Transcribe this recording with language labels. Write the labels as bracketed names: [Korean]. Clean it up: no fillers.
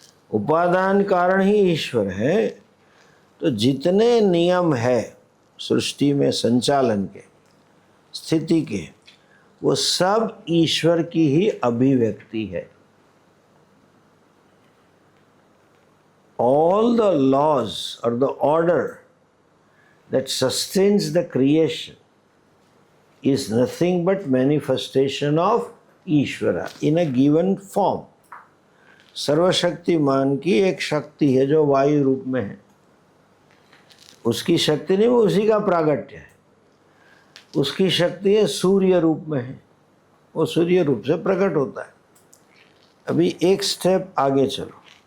[Hindi] उपादान कारण ही ईश्वर है। तो जितने नियम है सृष्टि में संचालन के, स्थिति के, वो सब ईश्वर की ही अभिव्यक्ति है। [English] All the laws or the order that sustains the creation is nothing but manifestation of Ishwara in a given form. [Hindi] सर्वशक्तिमान की एक शक्ति है जो वायु रूप में है। उसकी शक्ति नहीं, वो उसी का प्रागट्य है। उसकी शक्ति है सूर्य रूप में है, वो सूर्य रूप से प्रकट होता है। अभी एक स्टेप आगे चलो।